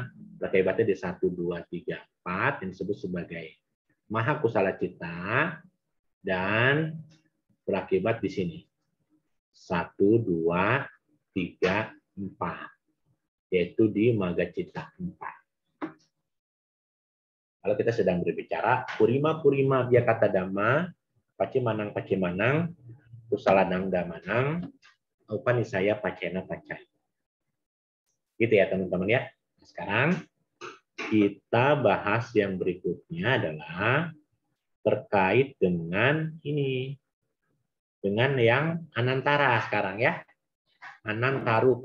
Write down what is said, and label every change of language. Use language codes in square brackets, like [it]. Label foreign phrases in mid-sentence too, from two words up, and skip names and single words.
[id] Berakibatnya di 1 2 3 4 yang disebut sebagai [pi] maha kusala cita, [id] dan berakibat di sini 1 2 3 4, yaitu di [pi] maga cita [id] 4. Kalau kita sedang berbicara [pi] purima abhyakata dhamma, pacimanang kusalanang damanang, upanisaya pacena pacaya. [id] Gitu ya teman-teman ya. Sekarang kita bahas yang berikutnya adalah terkait dengan ini. Dengan yang anantara sekarang ya. Anantarupanisaya.